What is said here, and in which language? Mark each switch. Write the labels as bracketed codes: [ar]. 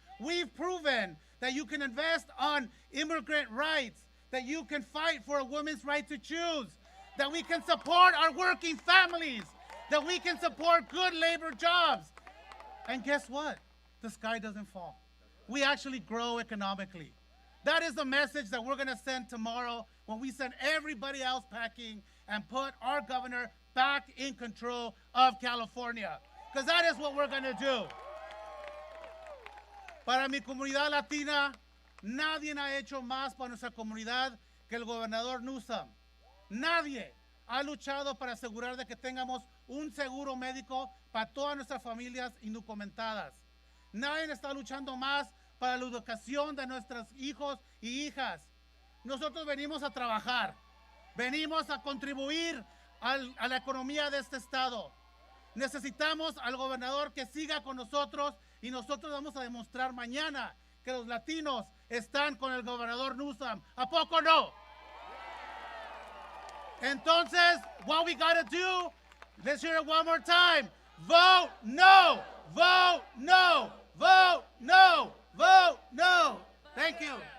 [en] We've proven that you can invest on immigrant rights, that you can fight for a woman's right to choose, that we can support our working families, that we can support good labor jobs. And guess what? The sky doesn't fall. We actually grow economically. That is the message that we're going to send tomorrow when we send everybody else packing and put our governor back in control of California. Because that is what we're going to do. [es] Para mi comunidad latina, nadie ha hecho más para nuestra comunidad que el gobernador Newsom. Nadie ha luchado para asegurar de que tengamos un seguro médico para todas nuestras familias indocumentadas. Nadie está luchando más para la educación de nuestros hijos y hijas. Nosotros venimos a trabajar, venimos a contribuir a la economía de este estado. Necesitamos al gobernador que siga con nosotros y nosotros vamos a demostrar mañana que los latinos están con el gobernador Newsom. ¿A poco no? Entonces, [en] what we gotta do, let's hear it one more time. Vote no! Vote no! Vote no! Vote no! Thank you.